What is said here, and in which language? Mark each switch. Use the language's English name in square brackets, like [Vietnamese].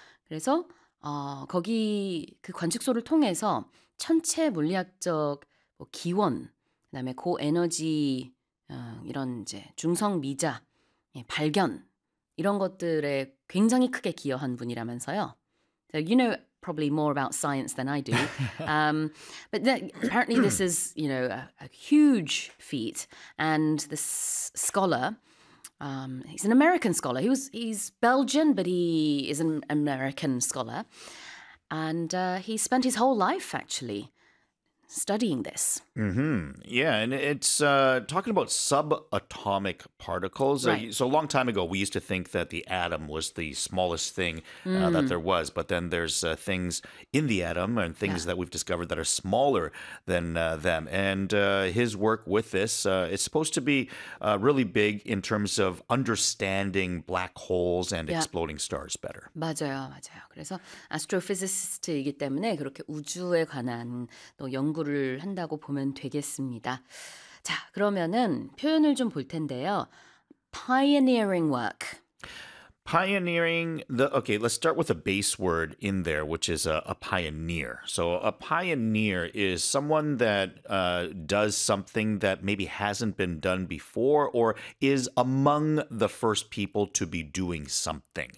[Korean] 그래서 거기 그 관측소를 통해서 천체 물리학적 뭐 기원, 그다음에 고에너지 이런 이제 중성 미자 발견 이런 것들에 굉장히 크게 기여한 분이라면서요. [English] So, you know, probably more about science than I do. But apparently this is, a huge feat. And this scholar, he's an American scholar. He's Belgian, but he is an American scholar. And he spent his whole life, actually, studying this. Mm-hmm. Yeah, and it's talking about subatomic particles. Right. So a long time ago, we used to think that the atom was the smallest thing that there was. But then there's things in the atom and things that we've discovered that are smaller than them. And his work with this is supposed to be really big in terms of understanding black holes and exploding stars better. [Korean] 맞아요, 맞아요. 그래서 astrophysicist이기 때문에 그렇게 우주에 관한 또 연구를 한다고 보면 되겠습니다. 자, 그러면은 표현을 좀 볼 텐데요. [English] Pioneering work. Pioneering, let's start with a base word in there, which is a pioneer. So a pioneer is someone that does something that maybe hasn't been done before or is among the first people to be doing something.